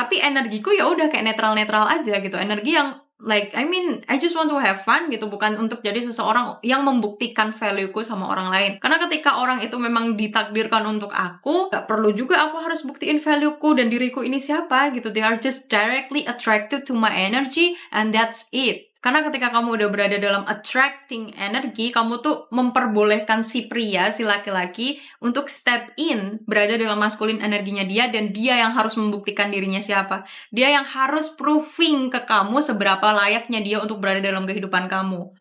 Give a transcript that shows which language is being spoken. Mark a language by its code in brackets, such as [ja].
[id] Tapi energiku ya udah kayak netral-netral aja gitu. Energi yang like, [en] I mean, I just want to have fun [id] gitu, bukan untuk jadi seseorang yang membuktikan value-ku sama orang lain. Karena ketika orang itu memang ditakdirkan untuk aku, gak perlu juga aku harus buktiin value-ku dan diriku ini siapa gitu. [en] They are just directly attracted to my energy and that's it. [id] Karena ketika kamu udah berada dalam attracting energy, kamu tuh memperbolehkan si pria, si laki-laki untuk step in, berada dalam maskulin energinya dia, dan dia yang harus membuktikan dirinya siapa. Dia yang harus proving ke kamu seberapa layaknya dia untuk berada dalam kehidupan kamu.